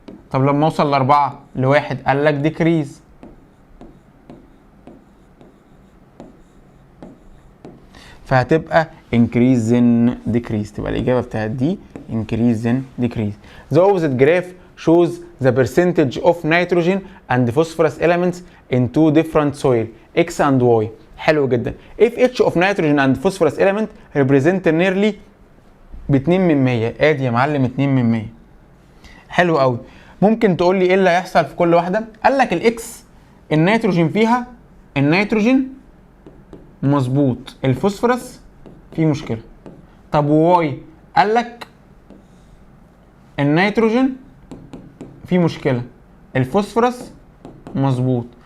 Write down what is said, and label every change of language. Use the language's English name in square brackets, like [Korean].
[Arabic] طب لما اوصل ل4 لواحد قال لك ديكريز. فهتبقى [English] increasing decrease، [Arabic] تبقى الاجابه بتاعت دي increasing decrease. [English] The opposite graph shows the percentage of nitrogen and phosphorus elements in two different soil X and Y. [Arabic] حلو جدا. [English] if each of nitrogen and phosphorus element represent nearly ب 2%، [Arabic] ادي يا معلم 2%. حلو قوي. ممكن تقول لي ايه اللي هيحصل في كل واحده؟ قال لك الاكس النيتروجين فيها، النيتروجين مظبوط، الفوسفورس فيه مشكله. طب وواي؟ قال لك النيتروجين فيه مشكله، الفوسفورس مظبوط.